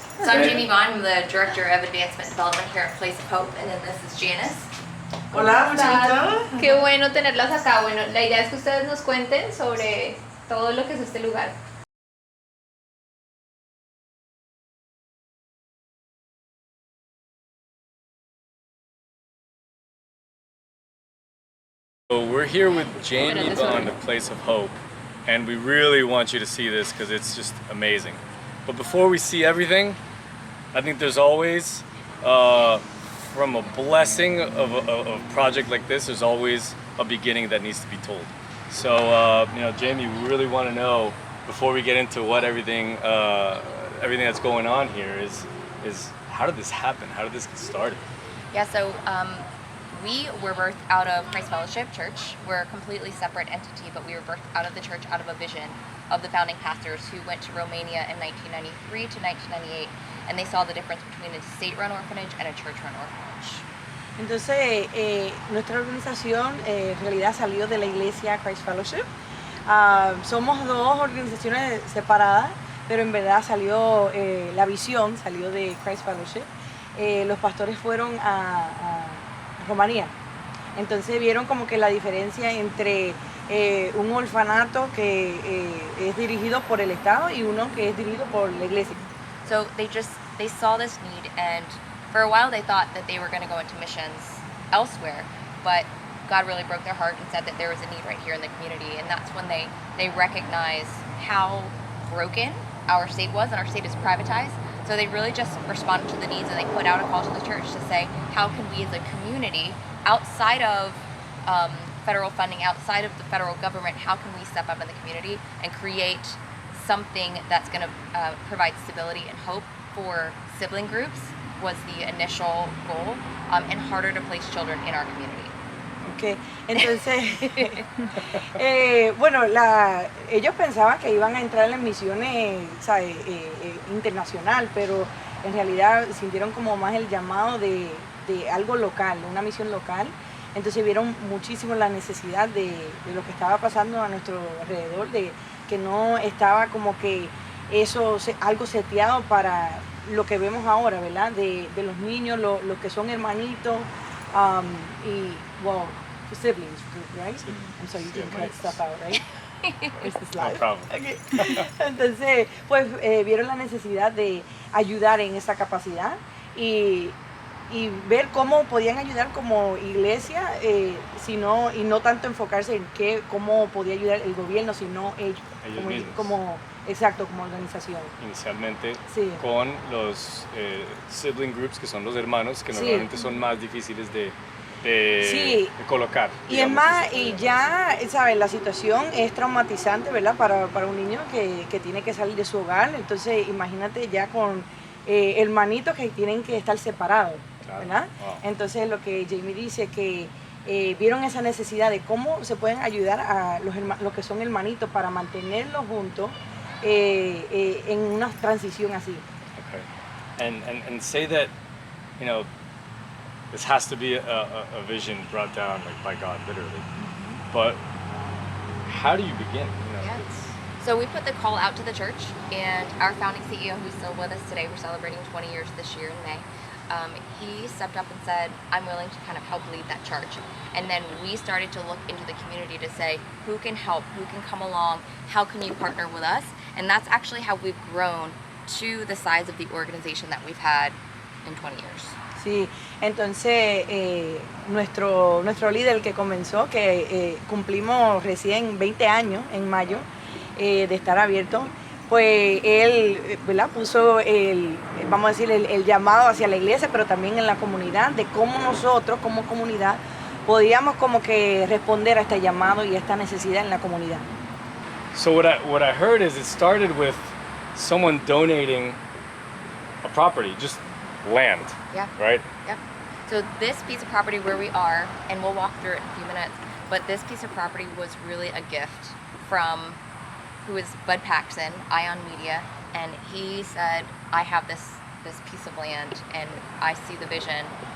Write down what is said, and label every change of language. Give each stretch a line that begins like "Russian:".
English: So I'm Jamie Vaughn, I'm the Director of Advancement Development here at Place of Hope, and then this is Janice.
Spanish: Hola, muchachita. Qué bueno tenerlas acá. Bueno, la idea es que ustedes nos cuenten sobre todo lo que es este lugar.
English: So we're here with Jamie Vaughn, the Place of Hope, and we really want you to see this because it's just amazing. But before we see everything, I think there's always, from a blessing of a project like this, there's always a beginning that needs to be told. So, Jamie, we really want to know, before we get into what everything that's going on here is how did this happen? How did this get started? Yeah, so we were birthed out of Christ Fellowship Church. We're a completely separate entity, but we were birthed out of the church, out of a vision of the founding pastors who went to Romania in 1993 to 1998, and they saw the difference between a state-run orphanage and a church-run orphanage.
Spanish: Entonces, nuestra organización en realidad salió de la iglesia Christ Fellowship. Somos dos organizaciones separadas, pero en verdad salió, la visión salió de Christ Fellowship. Los pastores fueron a Rumanía. Entonces vieron como que la diferencia entre un orfanato que es dirigido por el Estado y uno que es dirigido por la iglesia.
English: So they saw this need, and for a while they thought that they were going to go into missions elsewhere, but God really broke their heart and said that there was a need right here in the community, and that's when they recognized how broken our state was, and our state is privatized. So they really just responded to the needs, and they put out a call to the church to say, how can we as a community, outside of federal funding, outside of the federal government, how can we step up in the community and create something that's going to provide stability and hope for sibling groups, was the initial goal, and harder to place children in our community. Okay.
Spanish: Entonces, bueno, ellos pensaban que iban a entrar en misiones, ¿sabes? Internacional, pero en realidad sintieron como más el llamado de algo local, una misión local. Entonces vieron muchísimo la necesidad de lo que estaba pasando a nuestro alrededor, de que no estaba como que eso, algo seteado para lo que vemos ahora, ¿verdad? De los niños, los que son hermanitos, y,
English: well, siblings, right? I'm sorry, you can cut stuff out, right? This is live. No problem. Okay.
Spanish: Entonces, pues vieron la necesidad de ayudar en esa capacidad, y y ver cómo podían ayudar como iglesia, y no tanto enfocarse en cómo podía ayudar el gobierno, sino ellos mismos. como organización. Inicialmente Sí. con los sibling groups, que son los hermanos, que Sí. normalmente son más difíciles de Sí. colocar. Y es más, y ya, ¿sabes? La situación es traumatizante, ¿verdad? Para un niño que tiene que salir de su hogar. Entonces, imagínate ya con hermanitos que tienen que estar separados, Claro. ¿verdad?
English: Wow.
Spanish: Entonces, lo que Jamie dice, que vieron esa necesidad de cómo se pueden ayudar a los que son hermanitos para mantenerlos juntos en una transición así.
English: Okay. And say that, you know, this has to be a vision brought down like by God, literally. But how do you begin? You know, Yeah. it's, So we put the call out to the church, and our founding CEO, who's still with us today, we're celebrating 20 years this year in May. He stepped up and said, I'm willing to kind of help lead that charge. And then we started to look into the community to say, who can help, who can come along, how can you partner with us? And that's actually how we've grown to the size of the organization that we've had in 20 years.
Spanish: Sí, entonces nuestro líder que comenzó, que cumplimos recién 20 años en mayo de estar abierto, pues él, ¿verdad? Puso vamos a decir, el llamado hacia la iglesia, pero también en la comunidad, de cómo nosotros como comunidad podíamos como que responder a este llamado y a esta necesidad en la comunidad.
English: so what I heard is it started with someone donating a property, just land, Yeah. right? Yep. So this piece of property where we are, and we'll walk through it in a few minutes, but this piece of property was really a gift from who is Bud Paxson, Ion Media, and he said, I have this piece of land and I see the vision.